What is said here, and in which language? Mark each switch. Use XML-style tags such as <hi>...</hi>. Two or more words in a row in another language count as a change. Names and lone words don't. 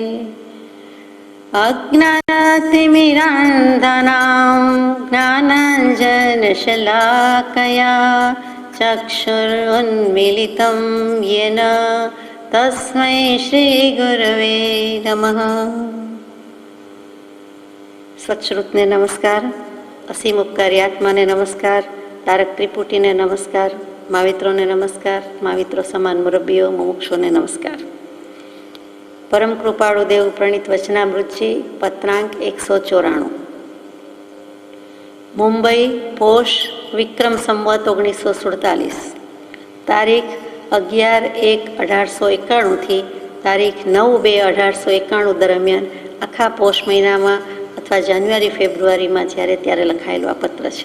<sa>अज्ञानतिमिरान्धनां ज्ञानाञ्जनशलाकया चक्षुरुन्मीलितं येन तस्मै श्रीगुरवे नमः।</sa> <gu>સત્શ્રુતને નમસ્કાર, અસીમ ઉપકારી આત્માને નમસ્કાર, તારક ત્રિપુટીને નમસ્કાર, માવિત્રોને નમસ્કાર, माविત્રો સમાન મુરબ્બીઓ મુમુક્ષોને નમસ્કાર। પરમ કૃપાળુ દેવ પ્રણીત વચનામૃતજી પત્રાંક 194 મુંબઈ પોષ વિક્રમ સંવત 1947 તારીખ 11/1/1891 થી તારીખ 9/2/1891 દરમિયાન આખા પોષ મહિનામાં અથવા જાન્યુઆરી ફેબ્રુઆરીમાં જ્યારે ત્યારે લખાયેલું આ પત્ર છે।</gu>